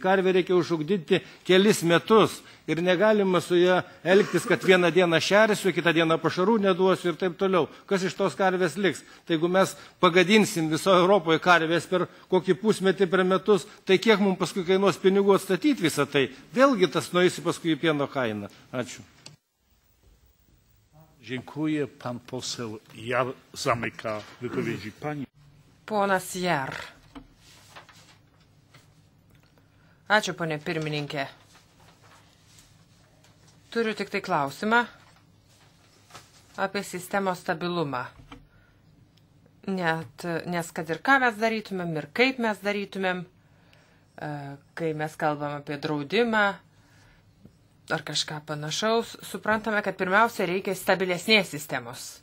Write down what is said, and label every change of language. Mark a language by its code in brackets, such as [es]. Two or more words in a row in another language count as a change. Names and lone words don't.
[lt] Karvė reikia užugdyti kelis metus ir negalima su ją elgtis, kad vieną dieną šersiu, kitą dieną pašarų neduosiu ir taip toliau. Kas iš tos karvės liks? Tai jeigu mes pagadinsim viso Europoje karvės per kokį pusmetį per metus, tai kiek mums paskui kainuos pinigų atstatyti visą tai? Vėlgi tas nueisi paskui į pieno kainą. Ačiū. [pl] Dziękuję. Pan poseł Jar zamyka wypowiedzi. Pani. [lt] Ponas Jar. Ačiū, ponė pirmininkė. Turiu tik tai klausimą apie sistemos stabilumą. Nes kad ir ką mes darytumėm ir kaip mes darytumėm, kai mes kalbam apie draudimą, ar kažką panašaus, suprantame, kad pirmiausia reikia stabilesnės sistemos.